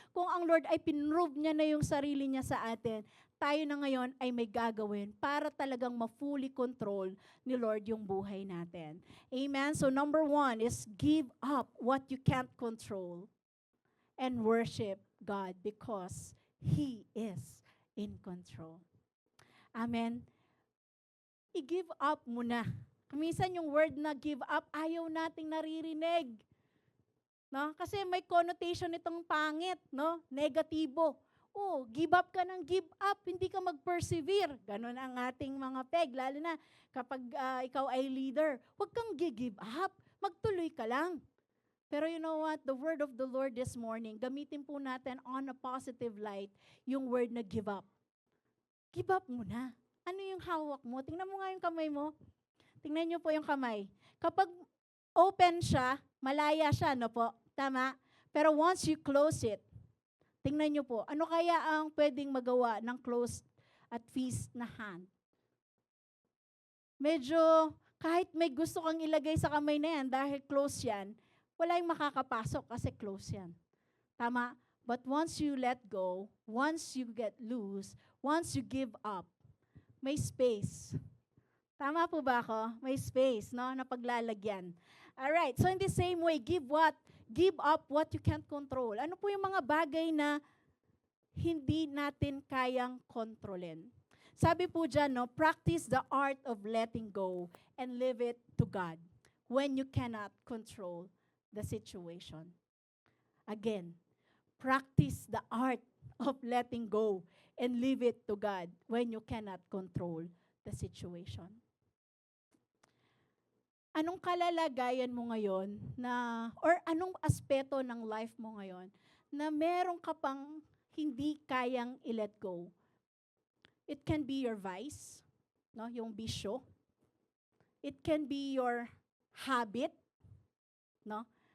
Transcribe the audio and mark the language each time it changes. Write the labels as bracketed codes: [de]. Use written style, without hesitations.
[tl] Kung ang Lord ay pinrove niya na yung sarili niya sa atin, tayo na ngayon ay may gagawin para talagang ma-fully control ni Lord yung buhay natin. [en] Amen? So, number 1 is give up what you can't control and worship God because He is in control. [tl] Amen? I-give up mo na. Minsan yung word na give up, ayaw nating naririnig. No? Kasi may connotation itong pangit, no? Negatibo. Oh, give up ka ng give up, hindi ka mag-persevere. Ganon ang ating mga peg, lalo na kapag ikaw ay leader. Huwag kang give up, magtuloy ka lang. Pero [en] you know what? The word of the Lord this morning, [tl] gamitin po natin [en] on a positive light yung word na give up. [tl] Give up mo na. Ano yung hawak mo? Tingnan mo nga yung kamay mo. Tingnan niyo po yung kamay. Kapag open siya, malaya siya, no po? Tama? Pero [en] once you close it, [tl] tingnan niyo po, ano kaya ang pwedeng magawa ng closed at fist na hand? Medyo, kahit may gusto kang ilagay sa kamay na yan, dahil close yan, wala yung makakapasok kasi close yan. Tama? [en] But once you let go, once you get loose, once you give up, may space. [tl] Tama po ba ako? May space, no? Na paglalagyan. [en] Alright, so in the same way, give what? Give up what you can't control. [tl] Ano po yung mga bagay na hindi natin kayang kontrolin? Sabi po dyan, no? [en] Practice the art of letting go and leave it to God when you cannot control the situation. Again, practice the art of letting go and leave it to God when you cannot control the situation. [tl] Anong kalalagayan mo ngayon na, or anong aspeto ng life mo ngayon na meron ka pang hindi kayang i-let go? [en] It can be your vice, no, [tl] yung bisyo. [en] It can be your habit, no?